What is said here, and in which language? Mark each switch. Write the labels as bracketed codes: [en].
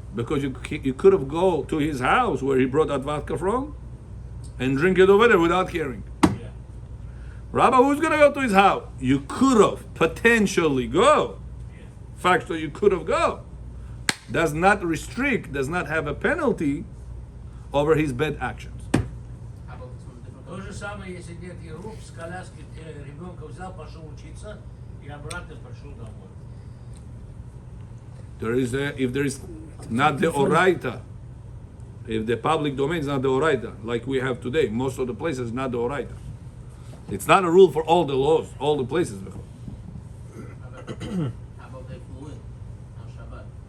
[en] Because you could have go to his house where he brought that vodka from and drink it over there without caring. Yeah. Rabbi, who's going to go to his house? You could have potentially go. Yeah. Fact that you could have go. Does not restrict, does not have a penalty over his bad actions. How about this one different [ru] То [en] color? [ru] же самое, если нет еруп, с коляски ребенка взял, пошел учиться, и обратно пошел домой. [en] There is if there is not the oraita, if the public domain is not the oraita, like we have today, most of the places not the oraita. It's not a rule for all the laws, all the places. How about they flew in on Shabbat?